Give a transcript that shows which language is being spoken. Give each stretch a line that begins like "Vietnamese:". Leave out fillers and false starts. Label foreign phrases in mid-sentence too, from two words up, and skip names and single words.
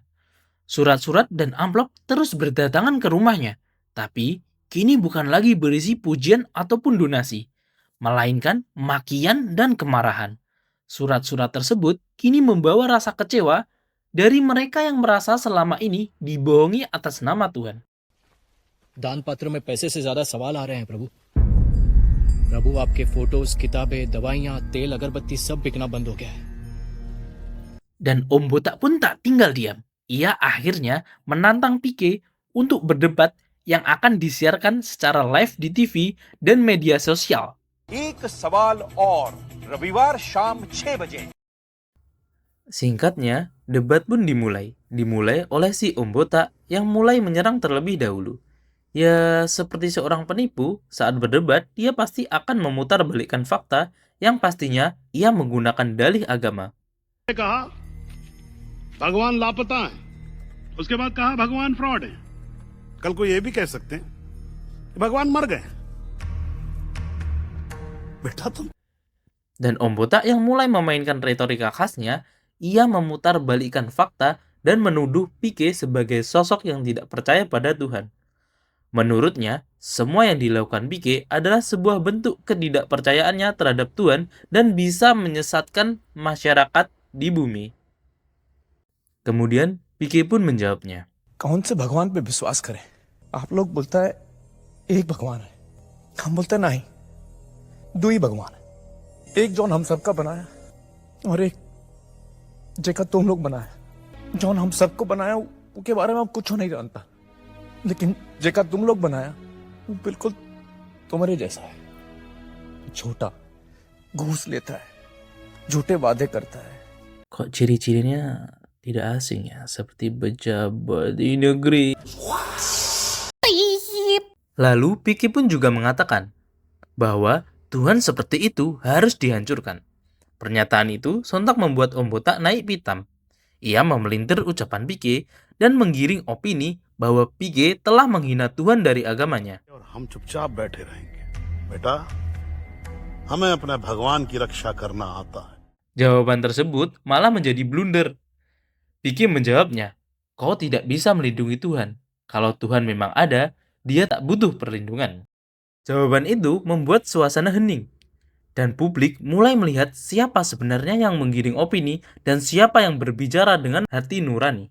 Indonesian: Surat-surat dan amplop terus berdatangan ke rumahnya, tapi kini bukan lagi berisi pujian ataupun donasi, melainkan makian dan kemarahan. Surat-surat tersebut kini membawa rasa kecewa dari mereka yang merasa selama ini dibohongi atas nama Tuhan.
Hindi: दान पत्र में पैसे से ज्यादा सवाल आ रहे हैं प्रभु। प्रभु आपके फोटोज, किताबें, दवाइयाँ, तेल, अगरबत्ती सब बिकना बंद हो गया है।
Indonesian: Dan Om Botak pun tak tinggal diam. Ia akhirnya menantang Pique untuk berdebat yang akan disiarkan secara live di TV dan media sosial.
Hindi: एक सवाल और रविवार शाम 6 बजे
Indonesian: Singkatnya, debat pun dimulai. Dimulai oleh si Om Botak yang mulai menyerang terlebih dahulu. Ya, seperti seorang penipu, saat berdebat, dia pasti akan memutarbalikkan fakta yang pastinya ia menggunakan dalih agama.
Hindi: कहा भगवान लापता है, उसके बाद कहा भगवान फ्रॉड है। कल को ये भी कह सकते हैं कि भगवान मर गए। बेटा तुम
Indonesian: Dan Om Botak yang mulai memainkan retorika khasnya, ia memutarbalikkan fakta dan menuduh Pique sebagai sosok yang tidak percaya pada Tuhan. Menurutnya, semua yang dilakukan Pique adalah sebuah bentuk ketidakpercayaannya terhadap Tuhan dan bisa menyesatkan masyarakat di bumi. Kemudian, Pique pun menjawabnya.
Hindi: कौन से भगवान पे विश्वास करें? आप लोग बोलता है एक भगवान है, हम बोलते हैं नहीं, दो ही भगवान है। एक जॉन हम सबका बनाया और एक जेका तुम लोग बनाया। जॉन हम सबको बनाया उसके बारे में हम कुछ नहीं जानता, लेकिन जेका तुम लोग बनाया वो बिल्कुल तुम्हारे जैसा है, छोटा, घूस लेता है, झूठे वादे करता है।
Indonesian: Kok ciri-cirinya tidak asing ya, seperti pejabat di negeri. Lalu Pique pun juga mengatakan bahwa Tuhan seperti itu harus dihancurkan. Pernyataan itu sontak membuat Om Botak naik pitam. Ia memelintir ucapan Pique dan menggiring opini bahwa Pique telah menghina Tuhan dari agamanya.
Hindi: और हम चुपचाप बैठे रहेंगे। बेटा, हमें अपने भगवान की रक्षा करना आता है।
Indonesian: Jawaban tersebut malah menjadi blunder. Pique menjawabnya, kau tidak bisa melindungi Tuhan. Kalau Tuhan memang ada, dia tak butuh perlindungan. Jawaban itu membuat suasana hening. Dan publik mulai melihat siapa sebenarnya yang menggiring opini dan siapa yang berbicara dengan hati nurani.